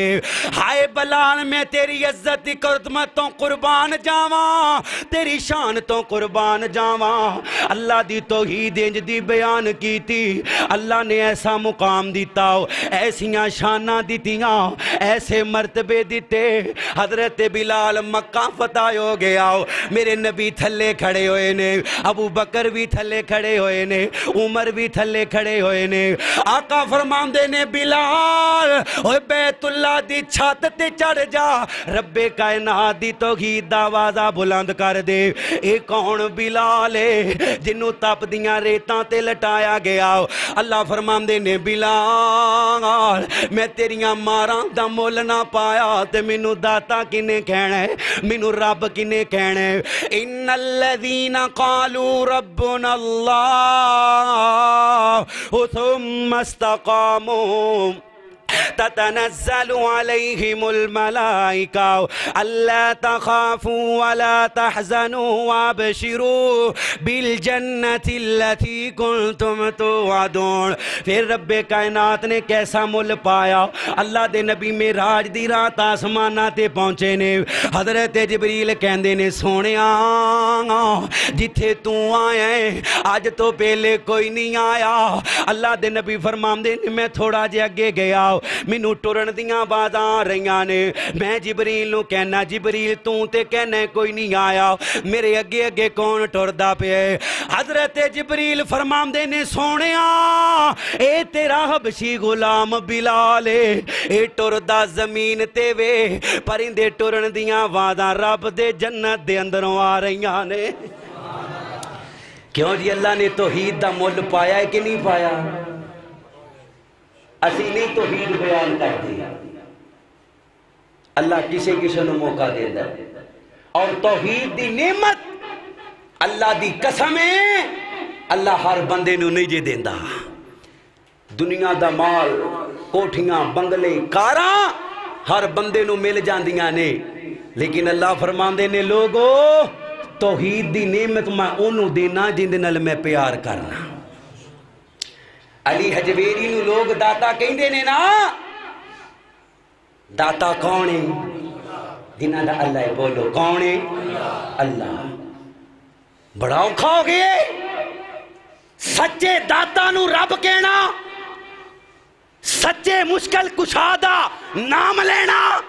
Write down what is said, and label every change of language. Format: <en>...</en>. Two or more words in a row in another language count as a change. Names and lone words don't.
<pa>ہائے بلال میں تیری عزت دی قدمت تو قربان جاواں، تیری شان تو قربان جاواں، اللہ دی توحید انج دی بیان کیتی، اللہ نے ایسا مقام دیتا، ایسیاں شاناں دیتیاں، ایسے مرتبے دیتے۔ حضرت بلال مکہ فتح ہو گیا، میرے نبی تھلے کھڑے ہوئے نے، ابو بکر بھی تھلے کھڑے ہوئے نے، عمر بھی تھلے کھڑے ہوئے نے۔ آقا فرماندے نے بلال اوے بیت اللہ دی چھت تے چڑھ جا، رب کائنات دی توحید دا آوازہ بلند کر دے۔ اے کون بلال ہے جنوں تپ دیاں ریتاں تے لٹایا گیا؟ اللہ فرماندے نے بلال میں تیریاں ماراں دا مول نہ پایا تے مینوں داتا کنے کہنا ہے، مینوں رب کنے کہنا ہے؟</pa> <ar>ان الذین قالوا ربنا اللہ ثم استقاموا تتنزل عليهم الملائكة ألا تخافوا ولا تحزنوا وابشروا بالجنة التي كنتم توعدون۔</ar> <pa>پھر رب کائنات نے کیسا مل پایا؟ اللہ دے نبی معراج دی رات آسماناں تے پہنچے نے، حضرت جبریل کہندے نے سونیا جتھے تو آیا ہے آج تو پہلے کوئی نہیں آیا۔ اللہ دے نبی فرماندے نے میں تھوڑا جے اگے گیا، مینوں ٹرن دیاں آوازاں آ رہیاں نے میں جبریل نو کہنا جبریل تو تے کہنا کوئی نہیں آیا میرے اگے اگے کون ٹردا پیا حضرت جبریل فرماندے نے سونیا اے تیرا حبشی غلام بلال اے ٹردا زمین تے وے پرندے ٹرن دیاں آوازاں رب دے جنت دے اندروں آ رہیاں نے کیوں جی اللہ نے توحید دا مول پایا ہے کہ نہیں پایا اسی نہیں توحید بیان کر دیا اللہ کسے کسے نو موقع دے دا اور توحید دی نعمت اللہ دی قسم ہے اللہ ہر بندے نو نہیں جے دیندا دنیا دا مال کوٹھیاں بنگلے کاراں ہر بندے نو مل جاندیاں نے لیکن اللہ فرماندے نے لوگو توحید دی نعمت میں انہوں دینا جن دے نال میں پیار کرنا علی حجویری نو لوگ داتا کہیں دینے نا داتا کون ہے جنہاں دا اللہ ہے بولو کون ہے اللہ بڑا اوکھا ہو گئے سچے داتا نو رب کہنا سچے مشکل کشادہ نام لینا</pa>